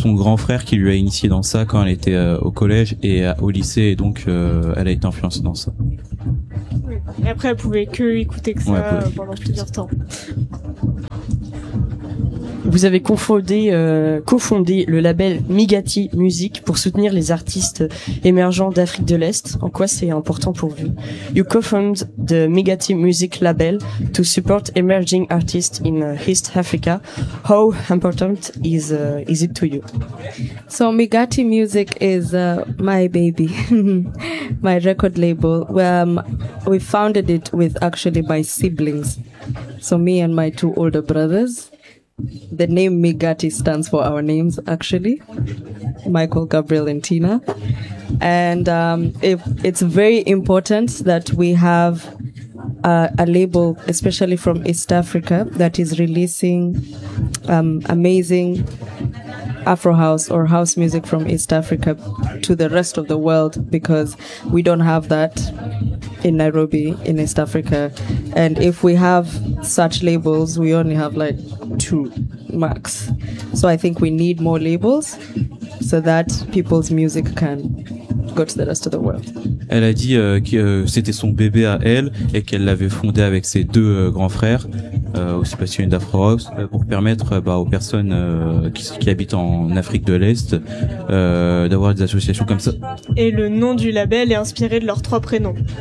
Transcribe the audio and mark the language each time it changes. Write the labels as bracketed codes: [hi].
[fr] son grand frère qui lui a initié dans ça quand elle était au collège et au lycée, et donc elle a été influencée dans ça. Et après, elle pouvait que écouter que ça pendant plusieurs temps. Vous avez cofondé le label Migati Music pour soutenir les artistes émergents d'Afrique de l'Est. En quoi c'est important pour vous? [en] You co-founded the Migati Music label to support emerging artists in East Africa. How important is it to you? So Migati Music is my baby, my record label. We founded it with actually my siblings. So me and my two older brothers. The name Migati stands for our names, actually, Michael, Gabriel, and Tina. And it's very important that we have a label, especially from East Africa, that is releasing amazing Afro House or house music from East Africa to the rest of the world, because we don't have that in Nairobi, in East Africa. And if we have such labels, we only have like 2 max. So I think we need more labels so that people's music can go to the rest of the world. [fr] Elle a dit que c'était son bébé à elle et qu'elle l'avait fondé avec ses deux grands frères. aussi passionné d'Afro House, pour permettre aux personnes qui habitent en Afrique de l'Est d'avoir des associations comme ça. Et le nom du label est inspiré de leurs trois prénoms.